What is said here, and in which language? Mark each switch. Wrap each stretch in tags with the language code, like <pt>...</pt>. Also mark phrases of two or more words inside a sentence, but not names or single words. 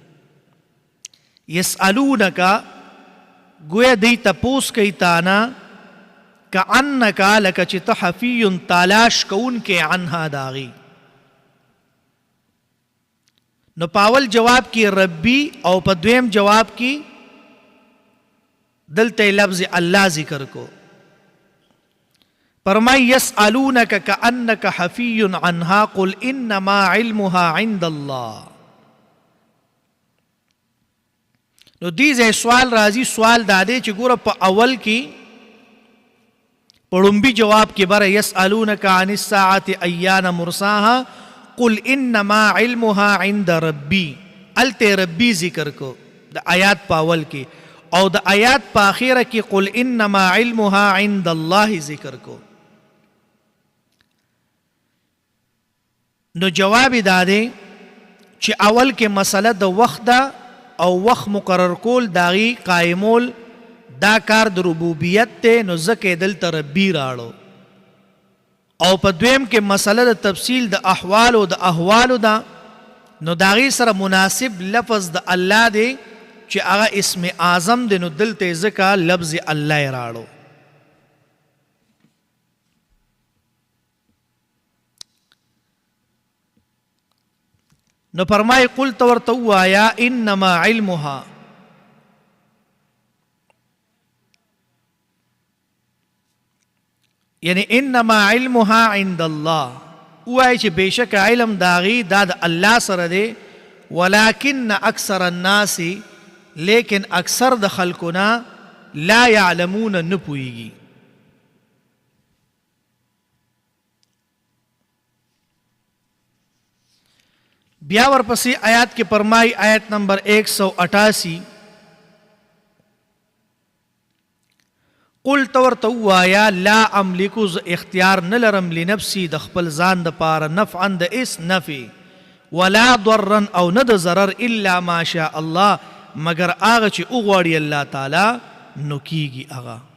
<ps>یسألونک گویا دی تپوس کوي تا نه کأنک لکه چې ته حفی تالاش کوونکی عنها د هغې. نو پاول جواب کی ربی او په دویم جواب کی دلته لفظ الله ذکر کو.</ps> <ar>فرمای یسألونک کأنک حفی عنها قل انما علمها عند الله.</ar> <ps>نو دې ځای سوال راځي، سوال دا دی چې ګوره په اول کې په لومبي جواب کې بره</ps> <ar>یسألونک عن الساعة ایان مرساها قل انما علمها عند ربی.</ar> <ps>الته ربی ذکر کو د آیات په اول کې، او د آیات په اخیره کې</ps> <ar>قل انما علمها عند الله</ar> <ps>ذکر کو. نو جواب دا دی چې اول کې مسله د وخت ده او وخت مقرر کول داغي قائمول دا کار د ربوبیت ته، نو ځکه دلته ربی راړو. او په دویم کې مسله د تفصیل د احوال او د احوالو ده، نو داغي سره مناسب لفظ د الله دی چې هغه اسم اعظم دی، نو دلته ځکه لفظ الله راړو. نو فرمای قل تو ورته ووایا</ps> <ar>انما علمها،</ar> <ps>یعنی</ps> <ar>انما علمها عند الله،</ar> <ps>وای چې بشک علم داغي دا د الله سره دی.</ps> <ar>ولكن اکثر الناس،</ar> <ps>لیکن اکثر د خلقنا</ps> <ar>لا يعلمون</ar> <ps>نه پوهیږي. بیا ورپسې آیات کې فرمای آیت نمبر 188 قل تورته ووایا</ps> <ar>لا املک</ar> <ps>اختیار نه لرم لنفسي د خپل ځان د پاره نفعا د اس نفع</ps> <ar>ولا ضرا</ar> <ps>او نه د ضرر</ps> <ar>الا ما شاء الله</ar> <ps>مگر هغه چې وغواړي الله تعالی نو کیږي هغه.</ps>